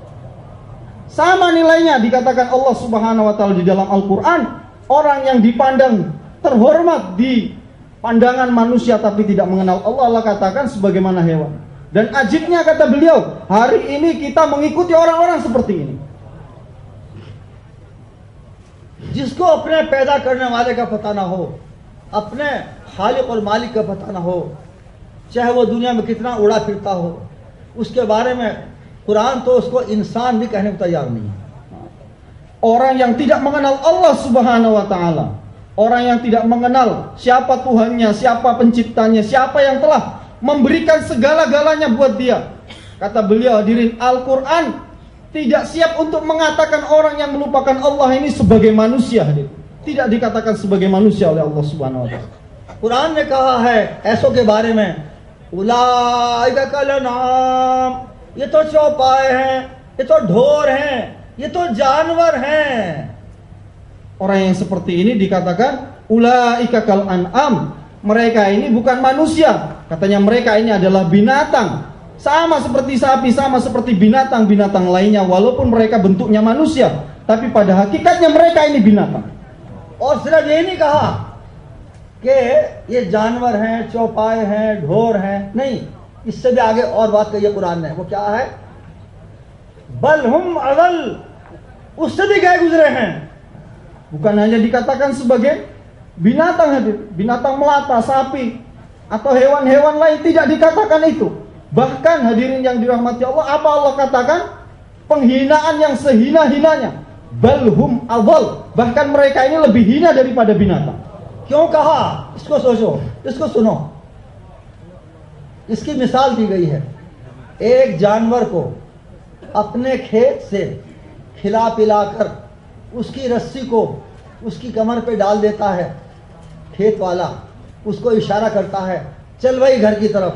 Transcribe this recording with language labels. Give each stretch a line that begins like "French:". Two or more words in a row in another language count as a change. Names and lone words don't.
Indonesian: Sama nilainya dikatakan
Arabic: الله سبحانه وتعالى
Indonesian: di dalam Al-Quran, orang yang dipandang terhormat di pandangan manusia tapi tidak mengenal Allah, Allah katakan sebagaimana hewan. Dan ajibnya kata beliau, hari ini kita mengikuti orang-orang seperti ini.
Hindi: जिसको अपने पैदा करने वाले का पता ना हो, अपने खालिक और मालिक का पता ना हो, चाहे वो दुनिया में कितना उड़ा फिरता हो, उसके बारे में कुरान तो उसको इंसान भी कहने को तैयार नहीं है.
Indonesian: Orang yang tidak mengenal
Arabic: الله سبحانه وتعالى,
Indonesian: orang yang tidak mengenal siapa Tuhannya, siapa penciptanya, siapa yang telah memberikan segala-galanya buat dia. Kata beliau hadirin, Al-Quran tidak siap untuk mengatakan orang yang melupakan Allah ini sebagai manusia hadirin. Tidak dikatakan sebagai manusia oleh
Arabic: الله سبحانه وتعالى.
Hindi: कुरान ने कहा है ऐसों के बारे में,
Arabic: أولئك كالأنعام,
Hindi: ये तो चौपाए हैं, ये तो ढोर हैं, ये तो जानवर हैं.
Indonesian: Orang yang seperti ini dikatakan
Arabic: أولئك كالأنعام,
Indonesian: mereka ini bukan manusia. Katanya mereka ini adalah binatang, sama seperti sapi, sama seperti binatang-binatang lainnya, walaupun mereka bentuknya manusia, tapi pada hakikatnya mereka ini binatang.
Hindi: और सिर्फ ये नहीं कहा कि ये जानवर हैं, चौपाए हैं, ढोर हैं, नहीं, इससे भी आगे और बात कही है कुरान ने. वो क्या है?
Arabic: بل هم أضل,
Hindi: उससे भी गए गुजरे हैं.
Indonesian: Bukan hanya dikatakan sebagai binatang hadir, binatang melata, sapi atau hewan-hewan lain, tidak dikatakan itu. Bahkan hadirin yang dirahmati Allah, apa Allah katakan? Penghinaan yang sehina-hinanya.
Arabic: بل هم أضل,
Indonesian: bahkan mereka ini lebih hina daripada binatang.
Hindi: क्यों कहा? इसको सोचो, इसको सुनो. इसकी मिसाल दी गई है. एक जानवर को अपने खेत से खिला पिलाकर उसकी रस्सी को उसकी कमर पे डाल देता है, खेत वाला उसको इशारा करता है, चल भाई घर की तरफ.